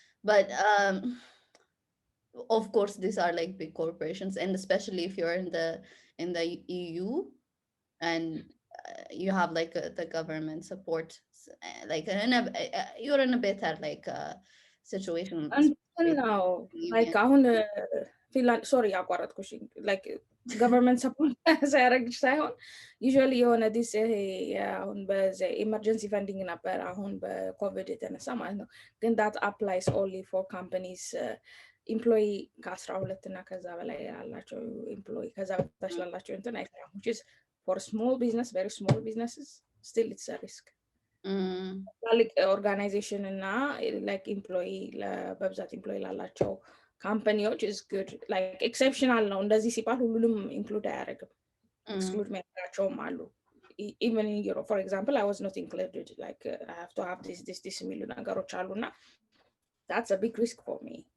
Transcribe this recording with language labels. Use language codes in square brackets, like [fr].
[en] But of course these are like big corporations, and especially if you're in the EU and you have like the government support, like you're in a better like situation now like አሁን [am] ፊንላንድ ሶሪ ያቋረጥኩሽ ላይክ ገቨርንመንት ሰፖርት ሳያደርግሽ ሳይሆን ዩዥዋሊ የሆነ ዲስ አሁን በኢመርጀንሲ ፈንዲንግ ነበር አሁን በኮቪድ የተነሳ ማለት ነው። ግን [en] ዳት አፕላይስ ኦንሊ ፎር ካምፓኒስ ኢምፕሎይ [am] ከ12 እና ከዛ በላይ ያላቸው ኢምፕሎይ ከዛ በታች ላላቸው እንትን አይሰራም። [en] which is for small business, very small businesses, still it's a risk. [am] ትላልቅ ኦርጋናይዜሽን እና ላይክ ኢምፕሎይ በብዛት ኢምፕሎይ ላላቸው ካምፓኒዎች [en] is good, like exceptional [am] ነው። እንደዚህ ሲባል ሁሉንም ኢንክሉድ አያደርግም። ኤክስክሉድ የሚያደርጋቸውም አሉ። [en] even in Europe, for example, I was not included, like I have to have this የሚሉ ነገሮች አሉና that's a big risk for me.